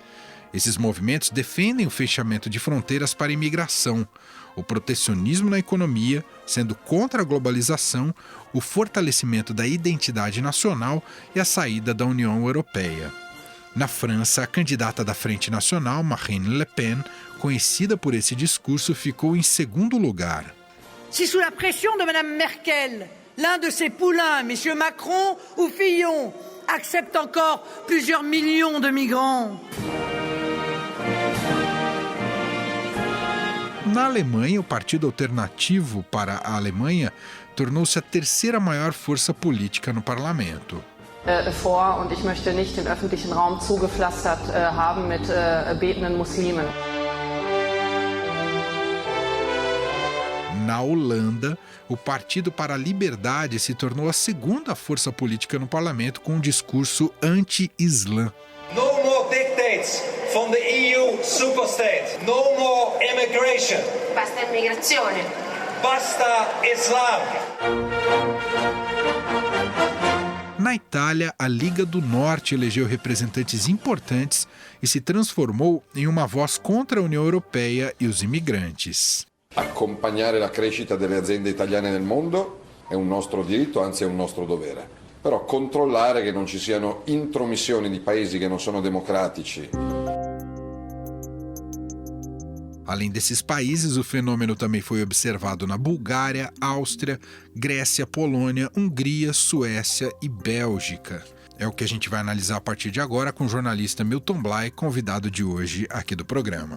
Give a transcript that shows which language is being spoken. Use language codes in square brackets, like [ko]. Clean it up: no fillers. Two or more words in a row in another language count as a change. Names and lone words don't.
[pt] Esses movimentos defendem o fechamento de fronteiras para a imigração, o protecionismo na economia, sendo contra a globalização, o fortalecimento da identidade nacional e a saída da União Europeia. Na França, a candidata da Frente Nacional, Marine Le Pen, conhecida por esse discurso, ficou em segundo lugar. [fr] Si sous la pression de Mme Merkel, l'un de ses poulains, M. Macron ou Fillon, accepte encore plusieurs millions de migrants. [pt] Na Alemanha, o Partido Alternativo para a Alemanha tornou-se a terceira maior força política no parlamento. [de] Vor und ich möchte nicht den öffentlichen Raum zugepflastert haben mit betenden Muslimen. [pt] Na Holanda, o Partido para a Liberdade se tornou a segunda força política no parlamento com um discurso anti-islã. [en] No more dictates from the EU superstate. No more immigration. [it] Basta immigrazione. Basta Islam. [pt] Na Itália, a Liga do Norte elegeu representantes importantes e se transformou em uma voz contra a União Europeia e os imigrantes. [it] Accompagnare la crescita delle aziende italiane nel mondo è un nostro diritto, anzi è un nostro dovere. Però controllare che non ci siano intromissioni di paesi che non sono democratici. [pt] Além desses países, o fenômeno também foi observado na Bulgária, Áustria, Grécia, Polônia, Hungria, Suécia e Bélgica. É o que a gente vai analisar a partir de agora com o jornalista Milton Blay, convidado de hoje aqui do programa.